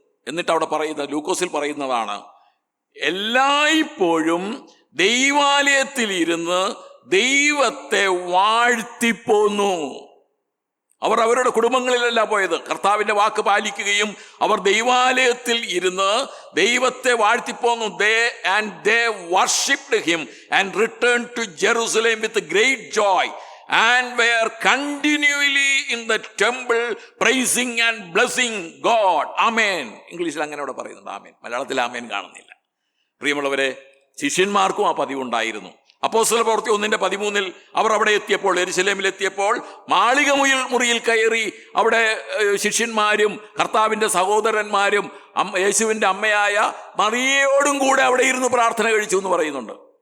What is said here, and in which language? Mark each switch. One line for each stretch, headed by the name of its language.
Malayalam: എന്നിട്ട് അവിടെ പറയുന്ന ലൂക്കോസിൽ പറയുന്നതാണ്, എല്ലായ്പ്പോഴും ദൈവാലയത്തിൽ ഇരുന്ന് ദൈവത്തെ വാഴ്ത്തിപ്പോന്നു. അവർ അവരുടെ കുടുംബങ്ങളിലല്ല പോയത്, കർത്താവിൻ്റെ വാക്ക് പാലിക്കുകയും അവർ ദൈവാലയത്തിൽ ഇരുന്ന് ദൈവത്തെ വാഴ്ത്തിപ്പോന്നു.
English: They worshipped him and returned to Jerusalem with great joy and were continually in the temple praising and blessing God.
Malayalam: ആമേൻ. ഇംഗ്ലീഷിൽ അങ്ങനെ അവിടെ പറയുന്നുണ്ട് ആമേൻ. മലയാളത്തിൽ ആമേൻ കാണുന്നില്ല. പ്രിയമുള്ളവരെ, ശിഷ്യന്മാർക്കും ആ പതിവുണ്ടായിരുന്നു. അപ്പോസ്തല പ്രവൃത്തി 1:13 അവർ അവിടെ എത്തിയപ്പോൾ, യെരുശലേമിൽ എത്തിയപ്പോൾ മാളിക മുറിയിൽ കയറി അവിടെ ശിഷ്യന്മാരും കർത്താവിൻ്റെ സഹോദരന്മാരും യേശുവിൻ്റെ അമ്മയായ മറിയയോടും കൂടെ അവിടെ ഇരുന്ന് പ്രാർത്ഥന കഴിച്ചു എന്ന് പറയുന്നുണ്ട്.